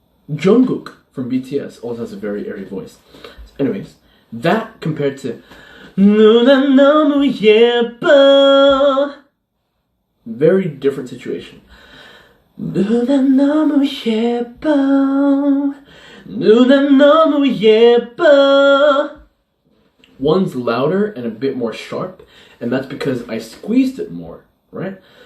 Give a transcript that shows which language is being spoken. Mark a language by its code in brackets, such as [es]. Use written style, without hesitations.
[en] Jungkook from BTS also has a very airy voice. Anyways, that compared to [ko] 누나 너무 예뻐, [en] very different situation. [ko] 누나 너무 예뻐, 누나 너무 예뻐. [en] One's louder and a bit more sharp, and that's because I squeezed it more, right?